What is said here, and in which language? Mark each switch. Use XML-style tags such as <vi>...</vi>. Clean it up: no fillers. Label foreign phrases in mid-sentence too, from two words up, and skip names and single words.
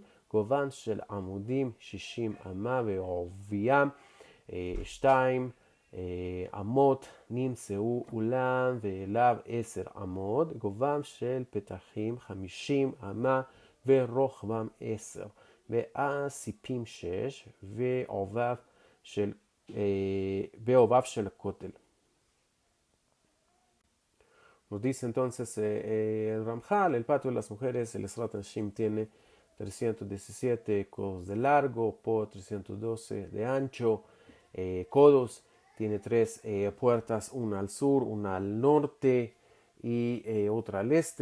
<he>גובהן של עמודים 60 אמה ועוביים 2 אמות, נמצאו אולם ואליו 10 אמות, גובהם של פתחים 50 אמה ורוחבם 10, והסיפים 6 ועובב של הכותל.</he> <es>Nos dice entonces el Ramjal, el patio de las mujeres, el Ezrat Nashim tiene 317 codos de largo por 312 de ancho, codos, tiene tres puertas, una al sur, una al norte y otra al este.</es>